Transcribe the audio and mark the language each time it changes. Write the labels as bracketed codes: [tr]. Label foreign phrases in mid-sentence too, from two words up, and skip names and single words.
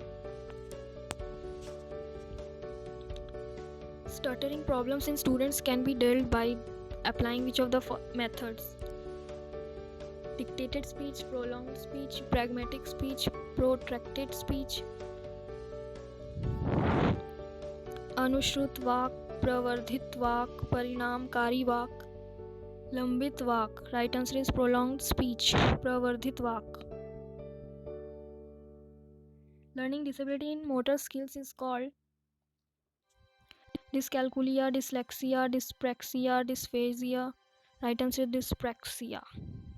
[en] Stuttering problems in students can be dealt by applying which of the methods? Dictated speech, prolonged speech, pragmatic speech, protracted speech. [hi] अनुश्रुत वाक, प्रवर्धित वाक, परिणामकारी वाक, लंबित वाक. [en] Right answer is prolonged speech, [hi] प्रवर्धित वाक. [en] Learning disability in motor skills is called dyscalculia, dyslexia, dyspraxia, dysphasia. Right answer is dyspraxia.